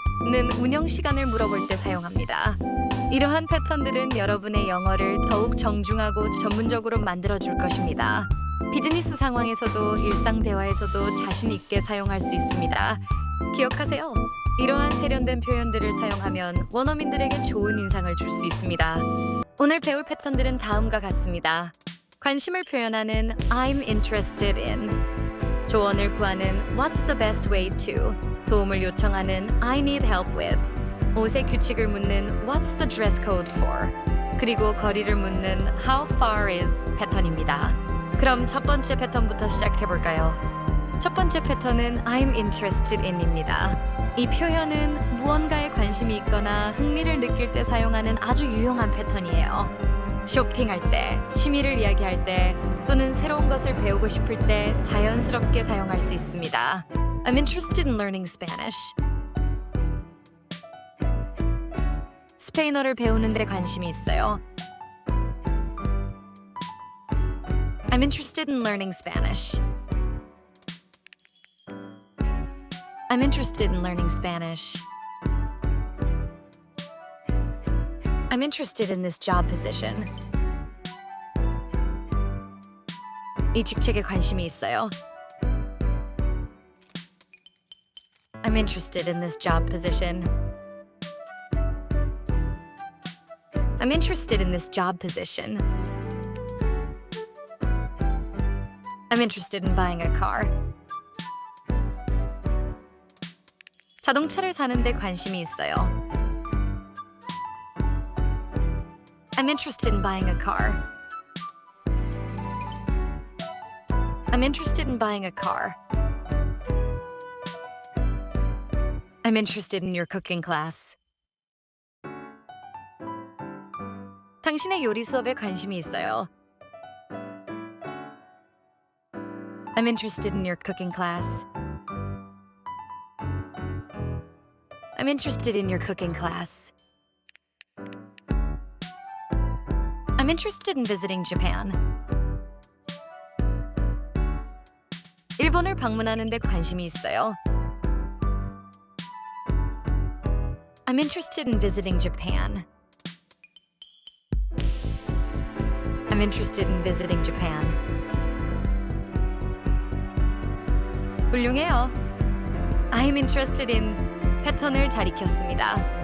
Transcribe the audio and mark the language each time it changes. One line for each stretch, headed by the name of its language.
Korean: 는 운영 시간을 물어볼 때 사용합니다. 이러한 패턴들은 여러분의 영어를 더욱 정중하고 전문적으로 만들어줄 것입니다. 비즈니스 상황에서도 일상 대화에서도 자신 있게 사용할 수 있습니다. 기억하세요. 이러한 세련된 표현들을 사용하면 원어민들에게 좋은 인상을 줄 수 있습니다. 오늘 배울 패턴들은 다음과 같습니다. 관심을 표현하는
English: I'm interested in,
Korean: 조언을 구하는
English: What's the best way to,
Korean: 도움을 요청하는
English: I need help with,
Korean: 옷의 규칙을 묻는
English: What's the dress code for,
Korean: 그리고 거리를 묻는
English: How far is
Korean: 패턴입니다. 그럼 첫 번째 패턴부터 시작해볼까요? 첫 번째 패턴은
English: I'm interested in
Korean: 입니다. 이 표현은 무언가에 관심이 있거나 흥미를 느낄 때 사용하는 아주 유용한 패턴이에요. 쇼핑할 때, 취미를 이야기할 때, 또는 새로운 것을 배우고 싶을 때 자연스럽게 사용할 수 있습니다.
English: I'm interested in learning Spanish.
Korean: 스페인어를 배우는 데 관심이 있어요.
English: I'm interested in learning Spanish. I'm interested in learning Spanish. I'm interested in this job position.
Korean: 이 직책에 관심이 있어요.
English: I'm interested in this job position. I'm interested in this job position. I'm interested in buying a car.
Korean: 자동차를 사는데 관심이 있어요.
English: I'm interested in buying a car. I'm interested in buying a car. I'm interested in your cooking class.
Korean: 당신의 요리 수업에 관심이 있어요.
English: I'm interested in your cooking class. I'm interested in your cooking class. I'm interested in visiting Japan.
Korean: 일본을 방문하는 데 관심이 있어요.
English: I'm interested in visiting Japan. I'm interested in visiting Japan.
Korean: 훌륭해요.
English: I'm interested in
Korean: 패턴을 잘 익혔습니다.